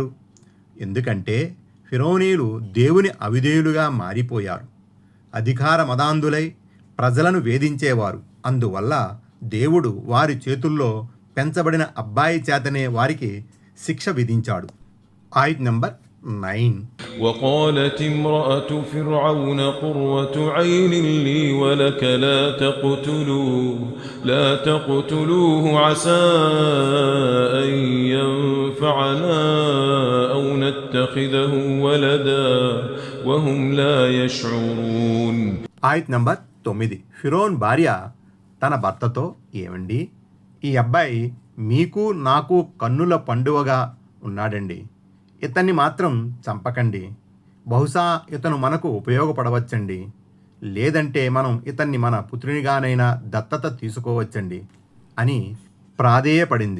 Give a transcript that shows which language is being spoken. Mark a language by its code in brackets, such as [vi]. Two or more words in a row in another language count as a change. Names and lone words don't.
[te] ఎందుకంటే ఫిరౌనీయులు దేవుని అవిధేయులుగా మారిపోయారు. అధికార మదాంధులై ప్రజలను వేధించేవారు. అందువల్ల దేవుడు వారి చేతుల్లో పెంచబడిన అబ్బాయి చేతనే వారికి శిక్ష విధించాడు. ఆయత్ నంబర్ 9. [ar] وقالت امرأة فرعون قرة عين لي ولك لا تقتلوه عسى أن ينفعنا أو نتخذه ولدا وهم لا يشعرون. [te] ఆయత్ నంబర్ 9. ఫిరౌన్ భార్య తన భర్తతో, ఏమండి, ఈ అబ్బాయి మీకు నాకు కన్నుల పండువగా ఉన్నాడండి. ఇతన్ని మాత్రం చంపకండి. బహుశా ఇతను మనకు ఉపయోగపడవచ్చండి. లేదంటే మనం ఇతన్ని మన పుత్రునిగానైనా దత్తత తీసుకోవచ్చండి అని ప్రాధేయపడింది.